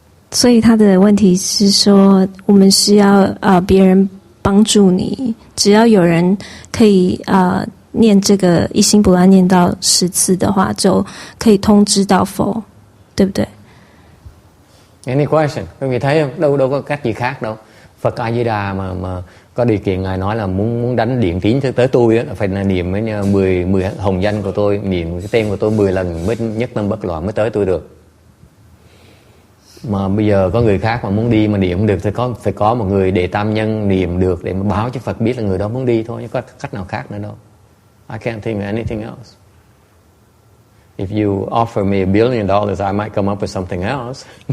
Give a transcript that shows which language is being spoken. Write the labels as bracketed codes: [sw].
[zh] 所以他的问题是说，我们是要别人帮助你，只要有人可以念这个一心不乱念到10次的话，就可以通知到佛，对不对？ [en] Any question? [vi] Quý vị thấy không? Đâu có cách gì khác đâu. Phật A Di Đà mà có điều kiện ngài nói là muốn đánh điện tín tới tôi á, phải là niệm 10 hồng danh của tôi, niệm cái tên của tôi 10 lần mới nhất tâm bất loạn mới tới tôi được. Mà bây giờ có người khác mà muốn đi mà niệm không được thì phải có một người đệ tam nhân niệm được để mà báo cho Phật biết là người đó muốn đi thôi, chứ có cách nào khác nữa đâu. [en] I can't think of anything else. If you offer me $1 billion, I might come up with something else.